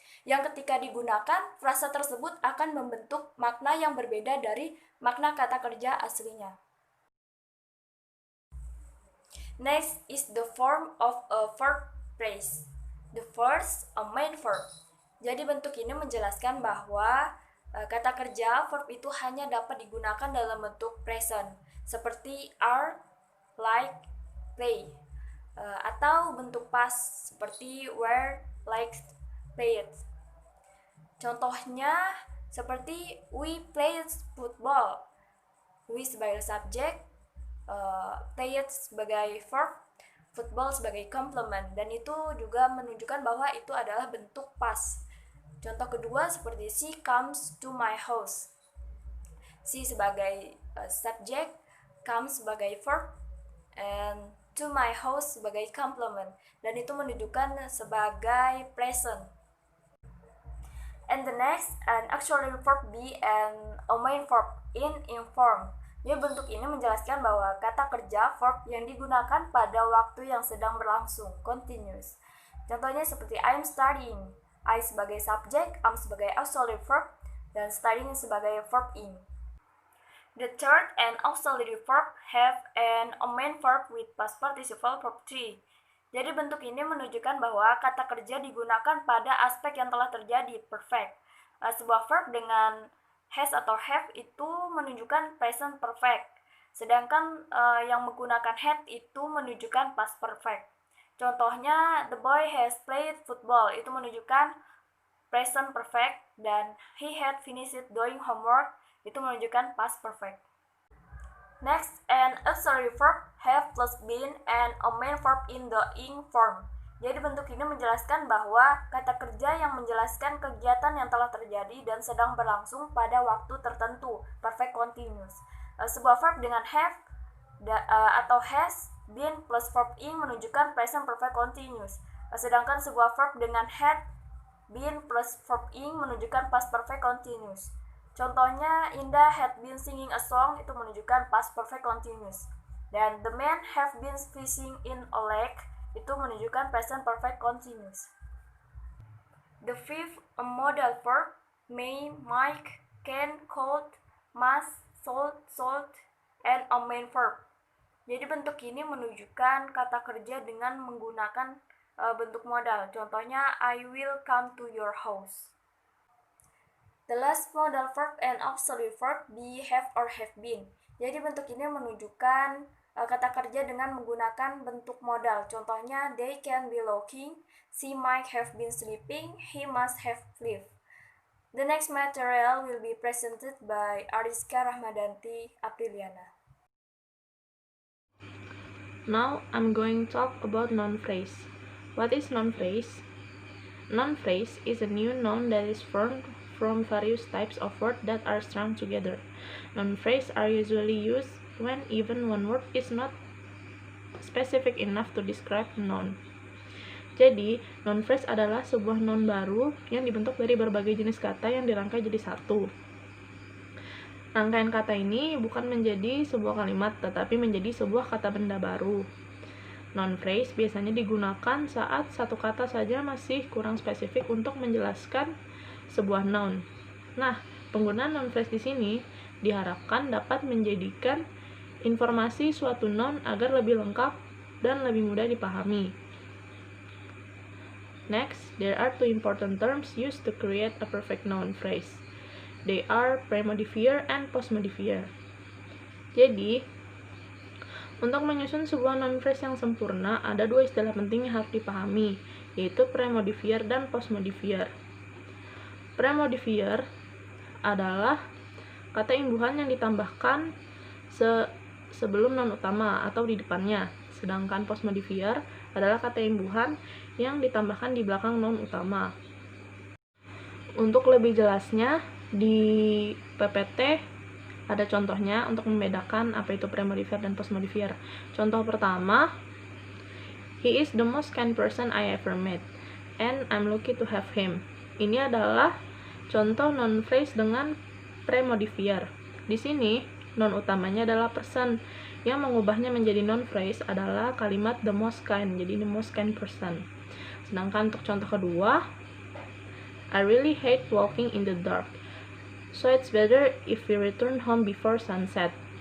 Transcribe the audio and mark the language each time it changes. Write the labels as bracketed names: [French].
[Indonesian] Yang ketika digunakan, frasa tersebut akan membentuk makna yang berbeda dari makna kata kerja aslinya. [English] Next is the form of a verb phrase. The first, a main verb. [Indonesian] Jadi bentuk ini menjelaskan bahwa kata kerja verb itu hanya dapat digunakan dalam bentuk present, seperti are, like, play, atau bentuk past seperti were, like, played. Contohnya seperti [English] we played football, [Indonesian] we sebagai subjek, played sebagai verb, football sebagai complement, dan itu juga menunjukkan bahwa itu adalah bentuk past. Contoh kedua seperti [English] she comes to my house. [Indonesian] She sebagai subjek, comes sebagai verb, and to my house sebagai complement, dan itu menunjukkan sebagai present. [English] And the next, an auxiliary verb be and a main verb in inform. [Indonesian] Jadi bentuk ini menjelaskan bahwa kata kerja verb yang digunakan pada waktu yang sedang berlangsung, continuous. Contohnya seperti [English] I'm studying. [Indonesian] I sebagai subjek, am sebagai auxiliary verb, dan studying sebagai verb in. [English] The third and auxiliary verb have an main verb with past participle verb 3. [Indonesian] Jadi bentuk ini menunjukkan bahwa kata kerja digunakan pada aspek yang telah terjadi, perfect. Sebuah verb dengan has atau have itu menunjukkan present perfect. Sedangkan yang menggunakan had itu menunjukkan past perfect. Contohnya, [English] the boy has played football, [Indonesian] itu menunjukkan present perfect, dan [English] he had finished doing homework, [Indonesian] itu menunjukkan past perfect. [English] Next, an auxiliary verb have plus been and a main verb in the ing form. [Indonesian] Jadi bentuk ini menjelaskan bahwa kata kerja yang menjelaskan kegiatan yang telah terjadi dan sedang berlangsung pada waktu tertentu, perfect continuous. Sebuah verb dengan have atau has been plus verb ing menunjukkan present perfect continuous. Sedangkan sebuah verb dengan had been plus verb ing menunjukkan past perfect continuous. Contohnya, [English] Indah had been singing a song, [Indonesian] itu menunjukkan past perfect continuous. Dan [English] the man have been fishing in a lake, [Indonesian] itu menunjukkan present perfect continuous. [English] The fifth, a modal verb, may, might, can, could, must, sold, and a main verb. [Indonesian] Jadi bentuk ini menunjukkan kata kerja dengan menggunakan bentuk modal. Contohnya, [English] I will come to your house. The last modal verb and auxiliary verb be, have, or have been. [Indonesian] Jadi bentuk ini menunjukkan kata kerja dengan menggunakan bentuk modal. Contohnya, [English] they can be looking, she might have been sleeping, he must have lived. The next material will be presented by Arieska Rahmadanti Apriliana. Now I'm going to talk about noun phrase. What is noun phrase? Noun phrase is a new noun that is formed from various types of words that are strung together. Noun phrase are usually used when even one word is not specific enough to describe a noun. [Indonesian] Jadi, noun phrase adalah sebuah noun baru yang dibentuk dari berbagai jenis kata yang dirangkai jadi satu. Rangkaian kata ini bukan menjadi sebuah kalimat, tetapi menjadi sebuah kata benda baru. Noun phrase biasanya digunakan saat satu kata saja masih kurang spesifik untuk menjelaskan sebuah noun. Nah, penggunaan noun phrase di sini diharapkan dapat menjadikan informasi suatu noun agar lebih lengkap dan lebih mudah dipahami. [English] Next, there are two important terms used to create a perfect noun phrase. They are premodifier and postmodifier. [Indonesian] Jadi, untuk menyusun sebuah noun phrase yang sempurna, ada dua istilah penting yang harus dipahami, yaitu premodifier dan postmodifier. Premodifier adalah kata imbuhan yang ditambahkan sebelum noun utama atau di depannya, sedangkan postmodifier adalah kata imbuhan yang ditambahkan di belakang noun utama. Untuk lebih jelasnya, di PPT ada contohnya untuk membedakan apa itu premodifier dan postmodifier. Contoh pertama, [English] he is the most kind person I ever met, and I'm lucky to have him. [Indonesian] Ini adalah contoh noun phrase dengan premodifier. Di sini, noun utamanya adalah person. Yang mengubahnya menjadi noun phrase adalah kalimat [English] the most kind, [Indonesian] jadi the most kind person. Sedangkan untuk contoh kedua, [English] I really hate walking in the dark, so it's better if we return home before sunset.